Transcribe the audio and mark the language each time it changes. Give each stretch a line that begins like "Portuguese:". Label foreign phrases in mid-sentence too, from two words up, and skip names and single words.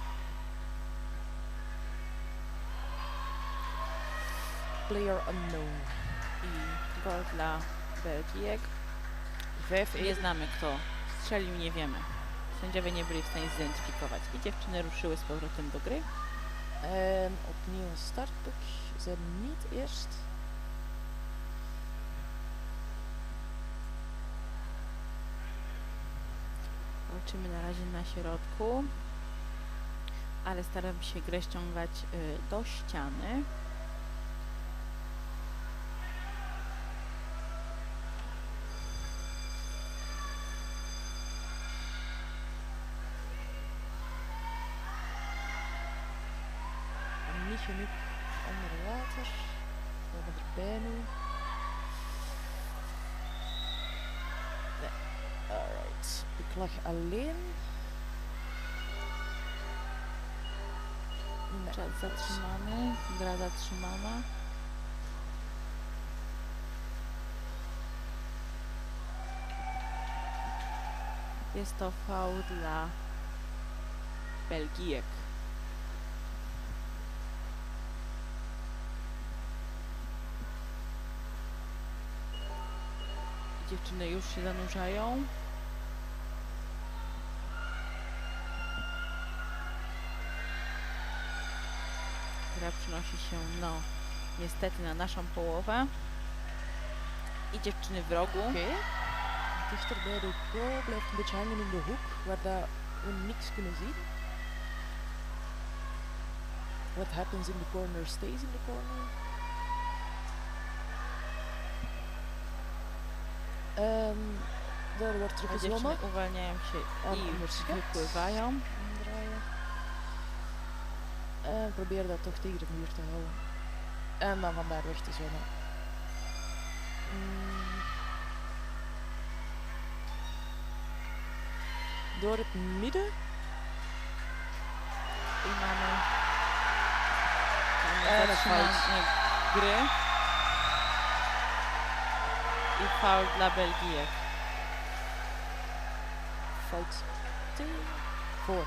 English: Player unknown.
Polish: I gol dla Belgijek. 5-1. Nie znamy, kto strzelił, nie wiemy. Sędziowie nie byli w stanie zidentyfikować. I dziewczyny ruszyły z powrotem do gry.
Dutch: En opnieuw een startboek. Ze zijn niet eerst.
Polish: Walczymy na razie na środku, ale staram się grę ściągać do ściany.
Dutch: Niet genoeg onder water. We hebben erbij nu. Nee. Alright. Ik lag alleen. Nee.
Polish: Czas zatrzymany, gra zatrzymana. Jest to faul dla Belgijek. Dziewczyny już się zanurzają. Gra przenosi się, no, niestety na naszą połowę. I dziewczyny w rogu.
Dutch: Oké. Dichter bij de goal. Blijft een beetje hangen in de hoek. Waar dat we niks kunnen zien.
English: What happens in the corner stays in the corner.
Dutch: Daar wordt teruggezwommen.
Polish: Dziewczyny uwalniają się i wypływają.
Dutch: Omdraaien. En probeer dat toch tegen de muur te houden. En dan van daar weg te zwemmen. Door het midden.
Polish: I mamy zatrzymanie gry i faul dla Belgijek.
Dutch: Fout. Voor.